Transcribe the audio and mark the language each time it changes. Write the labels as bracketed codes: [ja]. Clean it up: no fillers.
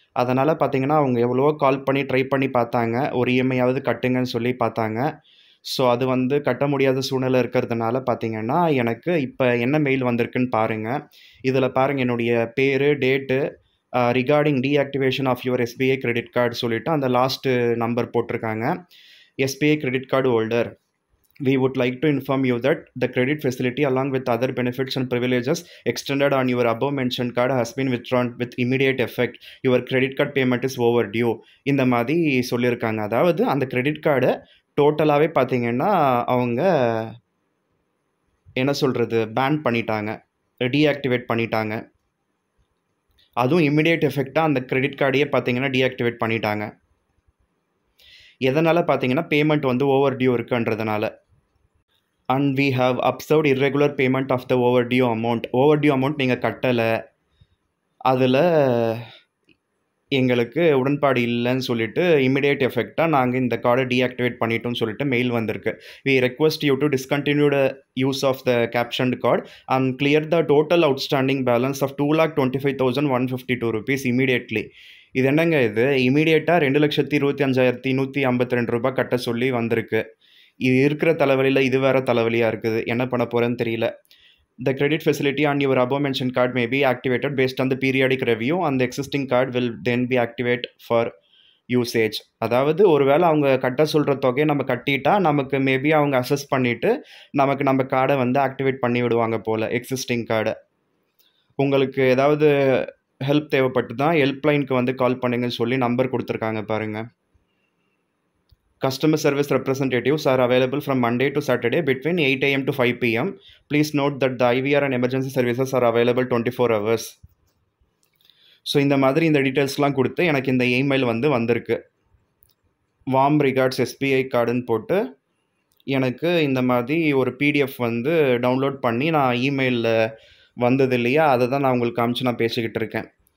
[ta] அதனால பார்த்தீங்கன்னா, அவங்க எவ்வளவோ கால் பண்ணி ட்ரை பண்ணி பார்த்தாங்க. ஒரு இஎம்ஐயாவது கட்டுங்கன்னு சொல்லி பார்த்தாங்க. ஸோ அது கட்ட முடியாத சூழ்நிலை இருக்கிறதுனால பார்த்தீங்கன்னா, எனக்கு இப்ப என்ன மெயில் வந்திருக்குன்னு பாருங்க. இதில பாருங்க என்னுடைய பேரு, date, [en] regarding deactivation of your SBI credit card [ta] சொல்லிட்டு அந்த லாஸ்ட் நம்பர் போட்டிருக்காங்க. [en] SBI credit card holder. We would like to inform you that the credit facility along with other benefits and privileges extended on your above mentioned card has been withdrawn with immediate effect. Your credit card payment is overdue. [ta] இந்த மாதிரி சொல்லியிருக்காங்க. அதாவது அந்த credit கார்டை டோட்டலாகவே பார்த்தீங்கன்னா அவங்க என்ன சொல்கிறது பேன் பண்ணிட்டாங்க, டீஆக்டிவேட் பண்ணிட்டாங்க. அதுவும் இம்மிடியேட் எஃபெக்டாக அந்த கிரெடிட் கார்டையே பார்த்தீங்கன்னா டீஆக்டிவேட் பண்ணிட்டாங்க. எதனால் பார்த்தீங்கன்னா பேமெண்ட் ஓவர் டியூ இருக்குன்றதுனால. [en] And we have observed irregular payment of the overdue amount. [ta] Overdue amount நீங்கள் கட்டலை, அதில் எங்களுக்கு உடன்பாடு இல்லைன்னு சொல்லிட்டு இமிடியேட் எஃபெக்டாக நாங்கள் இந்த கார்டை டீஆக்டிவேட் பண்ணிட்டோம்னு சொல்லிட்டு மெயில் வந்திருக்கு. [en] We request you to discontinue the use of the captioned card and clear the total outstanding balance of 2,25,152 rupees immediately. [ta] இது என்னங்க இது இமீடியட்டாக 2,25,152 ரூபாய் கட்ட சொல்லி வந்திருக்கு. இது இருக்கிற தலைவலியில் இது வேறு தலைவலியாக இருக்குது. என்ன பண்ண போகிறேன்னு தெரியல. [en] The credit facility on your above mentioned card may be activated based on the periodic review and the existing card will then be activated for usage. [ta] அதாவது ஒருவேளை அவங்க கட்ட சொல்கிற தொகையை நம்ம கட்டிட்டா நமக்கு மேபி அவங்க அசஸ் பண்ணிவிட்டு நமக்கு நம்ம கார்டை ஆக்டிவேட் பண்ணி விடுவாங்க போல், எக்ஸிஸ்டிங் கார்டை. உங்களுக்கு ஏதாவது ஹெல்ப் தேவைப்பட்டு தான் ஹெல்ப்லைனுக்கு கால் பண்ணுங்கன்னு சொல்லி நம்பர் கொடுத்துருக்காங்க பாருங்கள். [en] Customer service representatives are available from Monday to Saturday between 8 a.m. to 5 p.m. Please note that the IVR and emergency services are available 24 hours. [ta] So இந்த மாதிரி இந்த டீட்டெயில்ஸ்லாம் கொடுத்து எனக்கு இந்த இமெயில் வந்திருக்கு. [en] warm regards [ta] எஸ்பிஐ கார்டுன்னு போட்டு எனக்கு இந்த மாதிரி ஒரு பிடிஎஃப் டவுன்லோட் பண்ணி நான் இமெயிலில் வந்தது இல்லையா, அதை தான் நான் உங்களுக்கு காமிச்சு நான் பேசிக்கிட்டு இருக்கேன்.